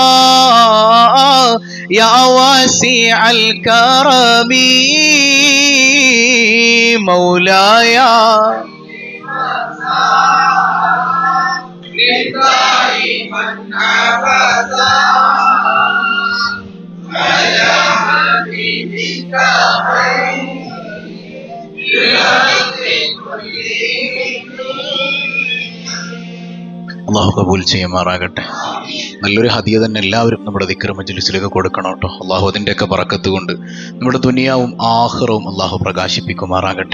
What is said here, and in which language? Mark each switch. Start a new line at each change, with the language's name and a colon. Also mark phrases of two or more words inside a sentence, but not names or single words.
Arabic: يا واسع الكرم مولاي دائما أبدا على حبيبك
Malayalam: അള്ളാഹു കബൂൽ ചെയ്യുമാറാകട്ടെ. നല്ലൊരു ഹദിയ തന്നെ എല്ലാവരും നമ്മുടെ ദിക്ർ മജ്ലിസിലേക്ക് കൊടുക്കണം കേട്ടോ. അള്ളാഹു അതിൻ്റെയൊക്കെ ബറക്കത്ത് കൊണ്ട് നമ്മുടെ ദുനിയാവും ആഖിറവും അള്ളാഹു പ്രകാശിപ്പിക്കുമാറാകട്ടെ.